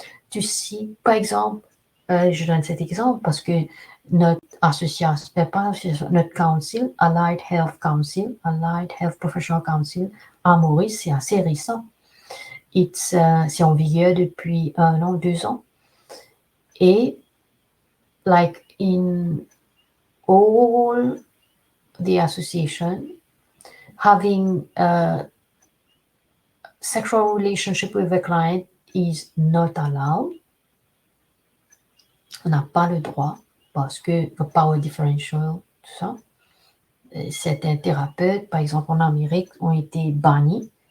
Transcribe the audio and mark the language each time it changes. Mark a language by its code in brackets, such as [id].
[fr] Tu sais, par exemple, je donne cet exemple parce que notre association, pas association, notre council, Allied Health Council, Allied Health Professional Council, à Maurice, c'est assez récent. C'est en vigueur depuis 1 an, 2 ans. [en] Et like in all the association, having a sexual relationship with a client is not allowed. [fr] On n'a pas le droit parce que [en] the power differential, [fr] tout ça. Certains thérapeutes, par exemple en Amérique, ont été bannis.